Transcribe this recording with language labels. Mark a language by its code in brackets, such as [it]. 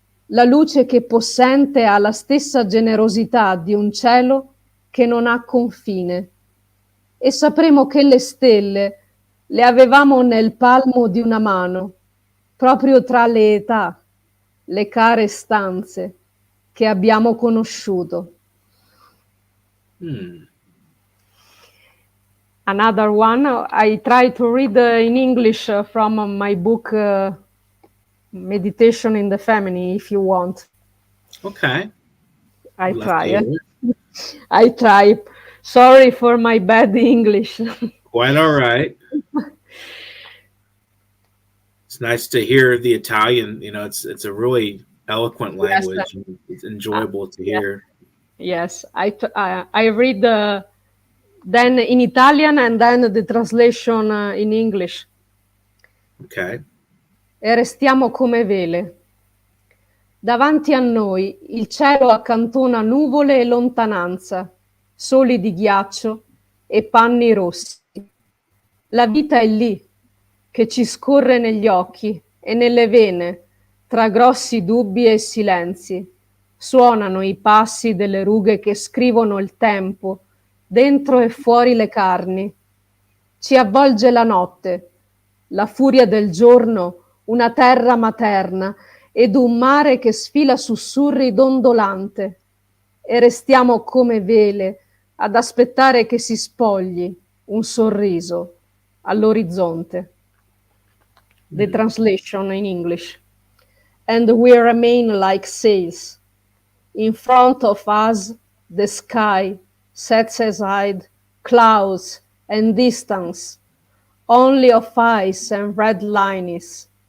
[it] La luce che possente ha la stessa generosità di un cielo che non ha confine. E sapremo che le stelle le avevamo nel palmo di una mano, proprio tra le età, le care stanze che abbiamo conosciuto. [en] Another one, I try to read in English from my book Meditation in the Family, if you want. Okay. I Love try. to hear I try. Sorry for my bad English. Quite all right. It's nice to hear the Italian. You know, it's a really eloquent language. Yes. It's enjoyable to hear. Yes, I read then in Italian and then the translation in English. Okay. [it] E restiamo come vele. Davanti a noi il cielo accantona nuvole e lontananza. soli di ghiaccio e panni rossi. La vita è lì, che ci scorre negli occhi e nelle vene, tra grossi dubbi e silenzi. Suonano i passi delle rughe che scrivono il tempo, dentro e fuori le carni. Ci avvolge la notte, la furia del giorno, una terra materna ed un mare che sfila sussurri dondolante. E restiamo come vele ad aspettare che si spogli un sorriso all'orizzonte. [en] The translation in English. And we remain like sails. In front of us, the sky sets aside clouds and distance, only of ice and red lines.